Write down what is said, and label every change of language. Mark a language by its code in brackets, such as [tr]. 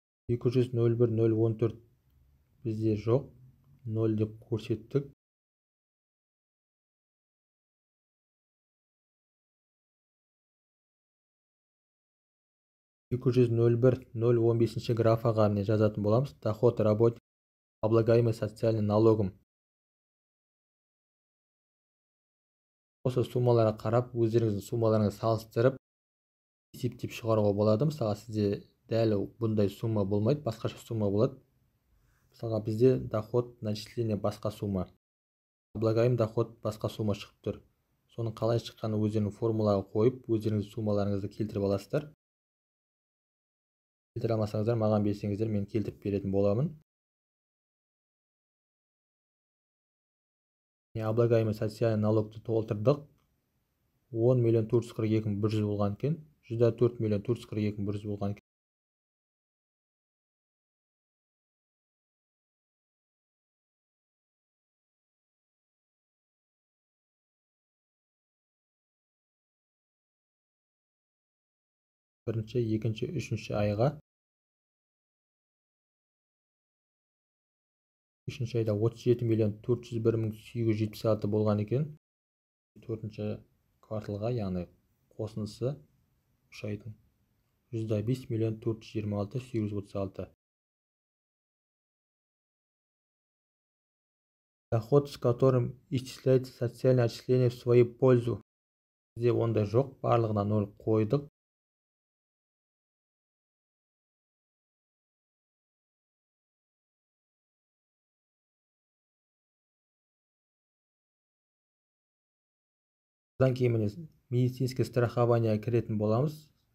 [kk] 200.01.014 бізде жоқ. 0 деп көрсеттік. $200.01.015 графаға жазатын боламыз. [ru] Доход работник, облагаемый социальным налогом. [kk] Осы суммаларға қарап, өздеріңіздің суммаларыңызды салыстырып, есептеп шығаруға болады. Мысалға сізде дәл бұндай сумма болмайды, басқаша сумма болады. Мысалға бізде [ru] доход начисление [kk] басқа сумма. [ru] Облагаемый доход [kk] басқа сумма шығып тұр. Соның қалай шыққанын өздерінің формулаға қойып, өздеріңіз суммаларыңызды келтіріп аласыздар. Келтіре алмасаңыздар, маған берсеңіздер, мен келтіріп беретін боламын. [ru] Облагаемый социальный [kk] налогты толтырдық. 10.442.100 болған екен. 104.442.100 болған екен. Бірінші, екінші, үшінші айға. Үшінші айда 37.401.876 болған екен. Төртінші кварталға, яғни қосындысы 3 айдың 105.426.836. [ru] Доход, с которым исчисляется социальное отчисление в свою пользу. [kk] Бізде ондай жоқ, барлығына 0 қойдық. Одан кейін [ru] медицинское страхование [kk] кіретін боламыз.